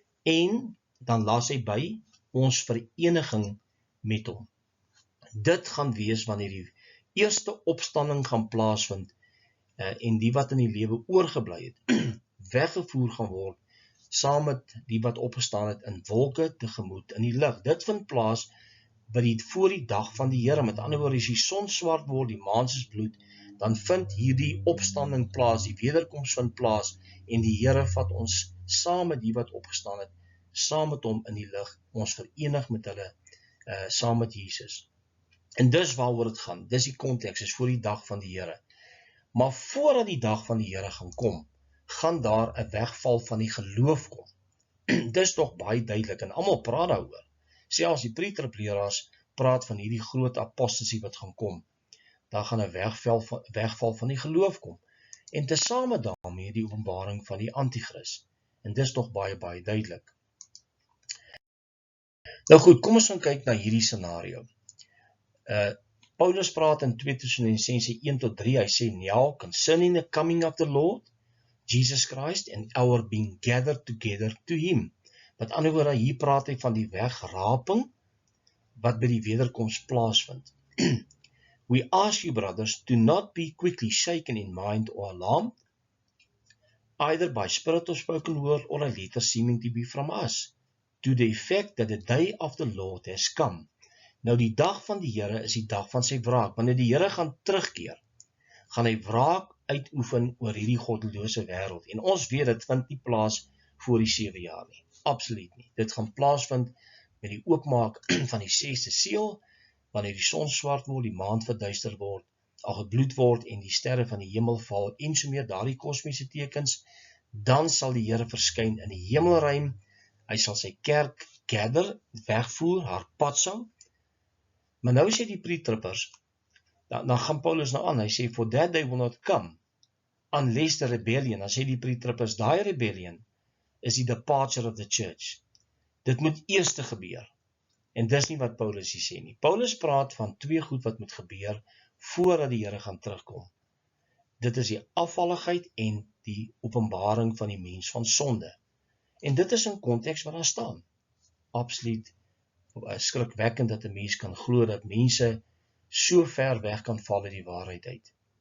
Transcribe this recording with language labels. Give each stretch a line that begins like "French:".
Afrikaans: En dan laat hy by ons vereniging met hom. Dit gaan wees wanneer die eerste opstanding gaan plaasvind en die wat in die lewe oorgebly het, weggevoer gaan word, saam met die wat opgestaan het in wolke tegemoet in die lig. Dit vind plaas voor die dag van die Here. Met ander woorde, as die son swart word, die maan soos bloed, dan vind hierdie opstanding plaas, die wederkoms vind plaas, en die Here vat ons saam met die wat opgestaan het, saam met hom in die lig, ons verenig met hulle, saam met Jesus. En dis waaroor dit gaan, dis die konteks, is voor die dag van die Here. Maar voordat die dag van die Here gaan kom, gaan daar 'n wegval van die geloof kom. Dis tog baie duidelik, en almal praat daaroor. Selfs die pre-trib-leraars praat van hierdie groot apostasie wat gaan kom. Daar gaan 'n wegval van die geloof kom. En tesame daarmee die openbaring van die antichrist. En dis tog baie duidelik. Nou goed, kom ons gaan kyk na hierdie scenario. Paulus praat in 2 Tessalonisense 1-3, hy sê,
English: now concerning the coming of the Lord, Jesus Christ, and our being gathered together to him.
Afrikaans: Met ander woorde, hier praat hy van die wegraping, wat by die wederkoms plaasvind.
English: We ask you, brothers, to not be quickly shaken in mind or alarmed, either by spirit of spoken word or a letter seeming to be from us, to the effect that the day of the Lord has come.
Afrikaans: Nou die dag van die Here is die dag van sy wraak. Wanneer die Here gaan terugkeer, gaan hy wraak uitoefen oor hierdie goddelose wêreld. En ons weet dit vind nie plaas voor die 7 jaar nie. Absoluut nie. Dit gaan plaasvind met die oopmaak van die 6de seël, wanneer die son swart word, die maan verduister word, gebloed word en die sterre van die hemel val en so meer daardie kosmiese tekens, dan sal die Here verskyn in die hemelruim. Hy sal sy kerk gather, wegvoer, haar pad sou. Maar nou sê die pre-trippers, dan gaan Paulus nou aan, hy sê,
English: for that day will not come, unless the rebellion,
Afrikaans: dan sê die pre-trippers, die rebellion, is die
English: departure of the church.
Afrikaans: Dit moet eers gebeur. En dis nie wat Paulus hier sê nie. Paulus praat van 2 goed wat moet gebeur, voordat die Here gaan terugkom. Dit is die afvalligheid en die openbaring van die mens van sonde. En dit is in konteks wat daar staan. Absoluut skrikwekkend dat 'n mens kan glo dat mense so ver weg kan val uit die waarheid uit.